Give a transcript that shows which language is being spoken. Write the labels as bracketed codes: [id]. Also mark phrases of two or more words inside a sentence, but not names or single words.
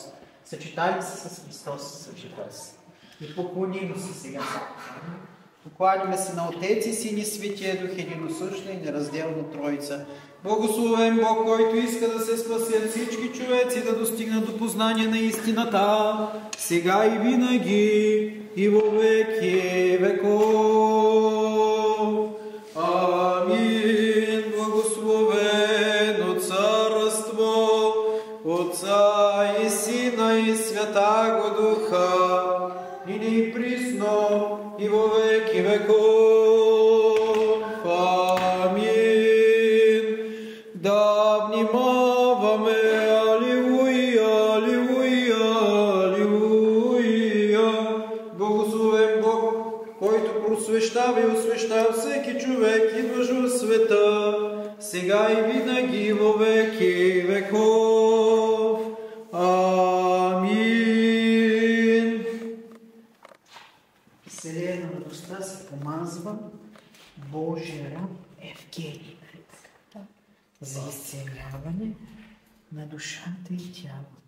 [bg] Съчетай ли се с Христос? Съчетай се. И поклоним се сега. Покланяме се на Отец и Син и Светия Дух, единосъщна и неразделна Троица. Благословен Бог, който иска да се спасят всички човеци, да достигнат до познание на истината, сега и винаги, [cu] и во веки веков. Амин. Благословено царство, Отца и Сина и Святаго Духа, и ни присно, и во веки веков. Амин. [bg] Да внимаваме, алилуя, алилуя, алилуя. Благословен Бог, който просвещава и освещава всеки човек, идваш в света, сега и винаги [cu] во веки веков. [bg] Амин. Вселена на радостта се помазва Божия раб Евгений за изцеляване на душата и тялото.